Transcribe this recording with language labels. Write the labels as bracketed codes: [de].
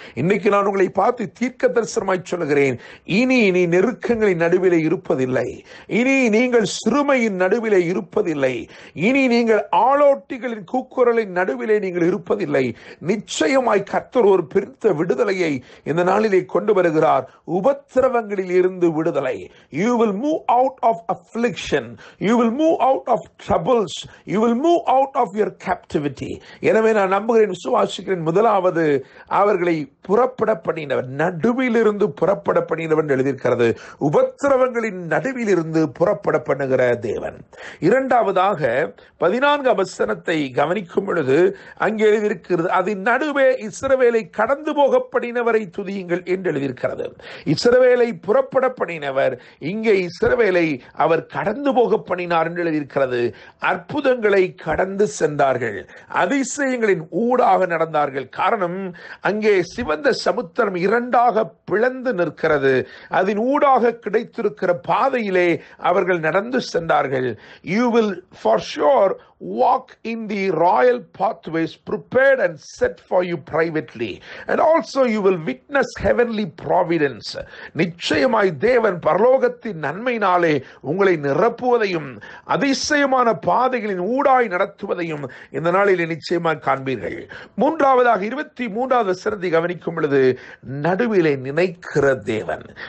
[ta] இன்னைக்கு நான் உங்களை பார்த்து தீர்க்க தரிசனமாய் சொல்லுகிறேன், இனி நெருக்கங்களின் நடுவிலே இருப்பதில்லை. இனி நீங்கள் சிறுமையின் நடுவிலே இருப்பதில்லை. இனி நீங்கள் ஆளோட்டிகளின் கூக்குரலின் நடுவிலே நீங்கள் இருப்பதில்லை. நிச்சயமாய் கர்த்தர் ஒரு பெரிய விடுதலையை இந்த நாளிலே கொண்டு வருகிறார். உபத்திரவங்களில் இருந்து விடுதலை. [en] You will move out of affliction. You will move out of troubles. You will move out of your captivity. [ta] எனவே நான் நம்புகிறேன், விசுவாசிக்கிறேன். முதலாவது, அவர்களை புறப்பட பண்ணினவர். நடுவிலிருந்து புறப்பட பண்ணினவர் எழுதியிருக்கிறது. உபத்திரவங்களின் நடுவிலிருந்து புறப்பட பண்ணுகிற தேவன். 2வதாக 14ஆம் வசனத்தை கவனிக்கும் பொழுது அங்கே எழுதியிருக்கிறது, அதன் நடுவே இஸ்ரவேலை கடந்து போக பண்ணினவரை துதியுங்கள் என்று எழுதியிருக்கிறது. இஸ்ரவேலை புறப்பட பண்ணினவர், இங்கே இஸ்ரவேலை அவர் கடந்து போக பண்ணினார் என்று எழுதியிருக்கிறது. அற்புதங்களை கடந்து சென்றார்கள், அதிசயங்களின் ஊடாக நடந்தார்கள். காரணம், அங்கே சிவந்த சமுத்திரம் 2ஆக பிளந்து நிற்கிறது. அதன் ஊடாக கிடைத்திருக்கிற பாதையிலே அவர்கள் நடந்து சென்றார்கள். [en] You will for sure walk in the royal pathways prepared and set for you privately, and also you will witness heavenly providence. [ta] நிச்சயமாய் தேவன் பரலோகத்தின் நன்மையினாலே உங்களை நிரப்புவதையும் அதிசயமான பாதைகளின் ஊடாய் நடத்துவதையும் இந்த நாளிலே நிச்சயமாக காண்பீர்கள். மூன்றாவதாக 23வது வசனத்தை கவனிக்கும் பொழுது, நடுவிலே நினைக்கிற தேவன்.